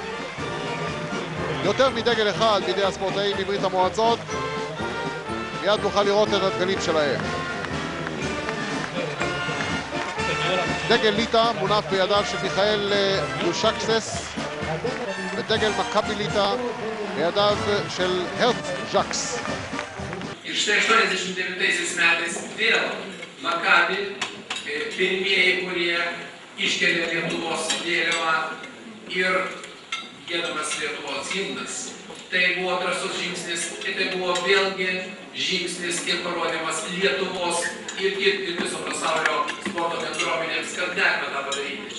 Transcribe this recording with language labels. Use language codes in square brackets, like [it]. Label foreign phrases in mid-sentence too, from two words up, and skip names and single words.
[he] יותר מדגל אחד בידי הספורטאים מברית המועצות, מיד נוכל לראות את הדגלים שלהם. דגל ליטא מונף בידיו של מיכאל דושקסס ודגל מכבי ליטא בידיו של הרץ ז'קס. [lt] Ir štai 89 metais vėl Makabi pirmieji, kurie iškelia Lietuvos vėliavą ir giedamas Lietuvos himnas. Tai buvo drąsus žingsnis, tai buvo vėlgi žingsnis ir parodymas Lietuvos ir viso pasaulio sporto bendruomenėms, kad galime tą padaryti.